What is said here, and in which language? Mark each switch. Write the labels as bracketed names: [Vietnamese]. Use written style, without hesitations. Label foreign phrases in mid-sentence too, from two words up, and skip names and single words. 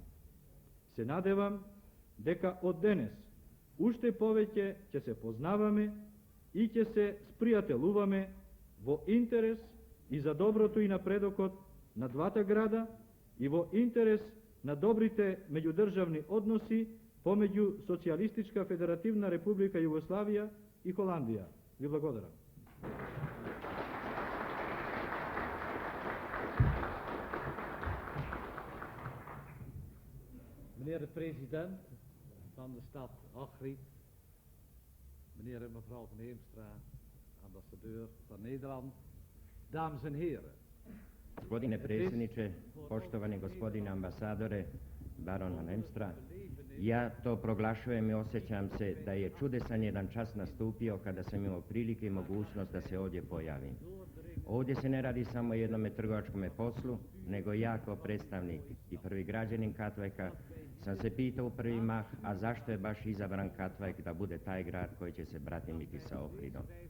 [Macedonian] Се надевам дека од денес уште повеќе ќе се познаваме и ќе се спријателуваме во интерес и за доброто и напредокот на двата града и во интерес на добрите меѓудржавни односи помеѓу Социјалистичка Федеративна Република Југославија и Холандија. Ви благодарам. [Dutch] Meneer de president van de stad Ochried, meneer en mevrouw van Heemstra, ambassadeur van Nederland, dames en heren. [Croatian] Gospodine predsjedniče, poštovani gospodine ambasadore, baron van Heemstra, ja to proglašujem i osjećam se da je čudesan jedan čas nastupio kada sam imao prilike i mogućnost da se ovdje pojavim. Ovdje se ne radi samo o jednome trgovačkome poslu, nego ja kao predstavnik i prvi građanin Katvajka sam se pitao u prvi mah, a zašto je baš izabran Katvajk da bude taj grad koji će se bratimiti sa Ohridom.